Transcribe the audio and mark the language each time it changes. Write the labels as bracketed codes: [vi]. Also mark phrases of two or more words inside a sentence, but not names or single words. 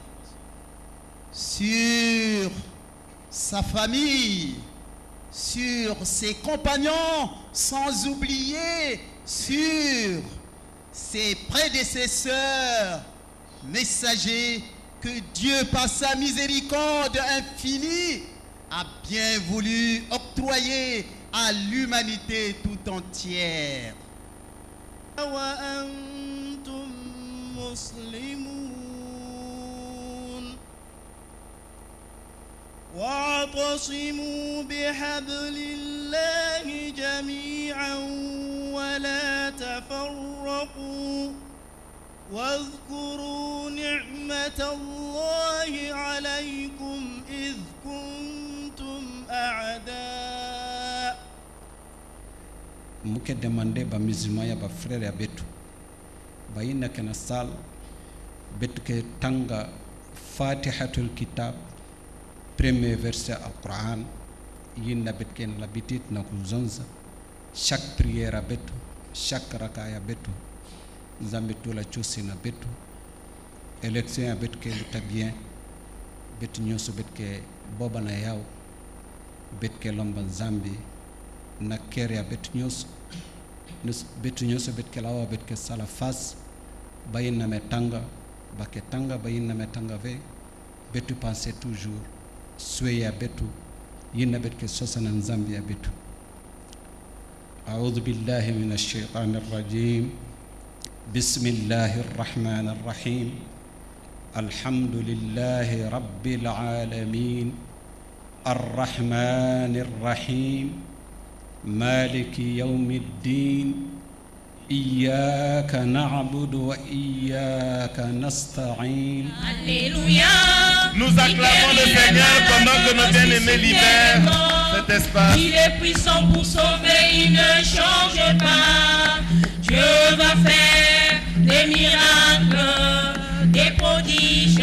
[fr] sur sa famille, sur ses compagnons, sans oublier sur ses prédécesseurs, messagers que Dieu, par sa miséricorde infinie, a bien voulu octroyer à l'humanité tout entière. [ar] وأنتم مسلمون واعتصموا بحبل الله جميعا ولا تفرقوا واذكروا نعمة الله عليكم إذ كنتم أعداء. [ktu] Muke demande ba musulman ya ba frère ya betu ba yinna kana sal betu ke tanga [ar] فاتحة الكتاب [fr] premier verset [ktu] al-Quran yinna bet ken la bitit na ko zonza [fr] chaque prière [ktu] betu chaque rakaya betu zambe tola chosina betu élection ya bet ke luta bien bet nyoso bet ke boba na yaw bet ke lomba zambi na keria bet nyos bet ke lawa bet ke sala fas bayina me tanga baké tanga bayina me tanga ve betu [fr] penser toujours [ktu] soya betu yina bet ke sosana zambia betu. [ar] أعوذ بالله من الشيطان الرجيم بسم الله الرحمن الرحيم الحمد لله رب العالمين الرحمن الرحيم مالك يوم الدين إياك نعبد وإياك نستعين. [fr] Alléluia. Nous acclamons le Seigneur pendant que nos bien-aimés libèrent cet espace. Il est puissant pour sauver, il ne change pas. Dieu va faire des miracles, des prodiges.